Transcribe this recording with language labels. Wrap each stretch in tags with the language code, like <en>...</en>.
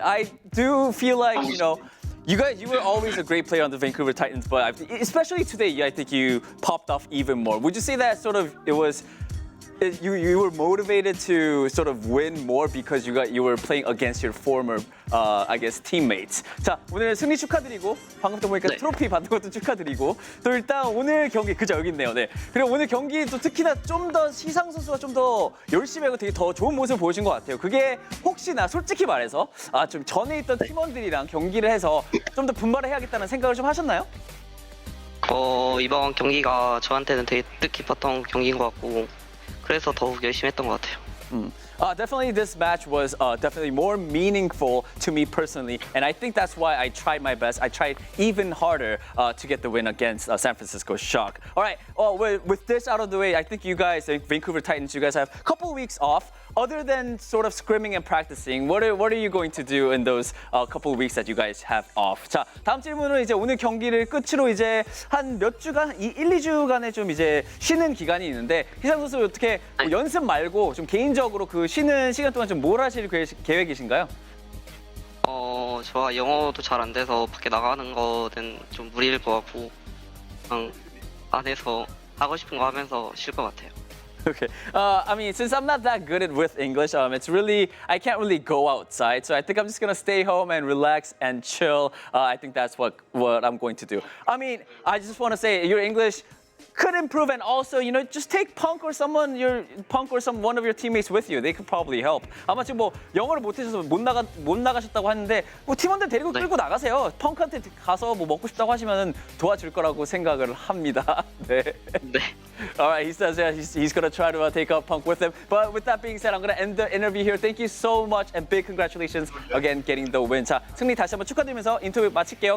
<en>I do feel like, you know, you were always a great player on the Vancouver Titans, but especially today, I think you popped off even more. Would you say that sort of you were motivated to sort of win more because you were playing against your former, I guess, teammates.</en> <ko>자, 오늘 승리 축하드리고 방금 또 보니까 트로피 받은 것도 축하드리고 또 일단 오늘 경기 그저 여기 있네요. 네. 그리고 오늘 경기 또 특히나 좀 더 시상 선수가 좀 더 열심히 하고 되게 더 좋은 모습을 보여준 것 같아요. 그게 혹시나 솔직히 말해서 좀 전에 있던 팀원들이랑 경기를 해서 좀 더 분발을 해야겠다는 생각을 좀 하셨나요? 이번 경기가 저한테는 되게 뜻깊었던 경기인 것 같고 그래서 더욱 열심히 했던 것 같아요.</ko> <en>Definitely this match was definitely more meaningful to me personally, and I think that's why I tried my best. I tried even harder to get the win against San Francisco Shock. All right, with this out of the way, I think you guys, the Vancouver Titans, you guys have a couple weeks off. Other than sort of scrimming and practicing, what are you going to do in those couple of weeks that you guys have off?</en> <ko>자, 다음 질문은 이제 오늘 경기를 끝으로 이제 한 몇 주간, 1-2주간의 좀 이제 쉬는 기간이 있는데 희상 선수 어떻게 뭐 연습 말고 좀 개인적으로 그 쉬는 시간 동안 좀 뭘 하실 계획이신가요? 저가 영어도 잘 안 돼서 밖에 나가는 거는 좀 무리일 것 같고 그냥 안에서 하고 싶은 거 하면서 쉴 것 같아요.</ko> <en>Okay. I mean, since I'm not that good with English, it's really, I can't really go outside. So I think I'm just going to stay home and relax and chill. I think that's what I'm going to do. I mean, I just want to say your English could improve, and also, you know, just take Punk or one of your teammates with you. They could probably help.</en> <ko>아마 지금 뭐 영어를 못하셔서 못 나가셨다고 하는데 뭐 팀원들 데리고 끌고 나가세요. 펑크한테 가서 뭐 먹고 싶다고 하시면 도와줄 거라고 생각을 합니다. 네. 네.</ko> <en>All right, he says he's going to try to take up Punk with him. But with that being said, I'm going to end the interview here. Thank you so much, and big congratulations again getting the win.</en> <ko>자, 승리 다시 한번 축하드리면서 인터뷰 마칠게요.</ko>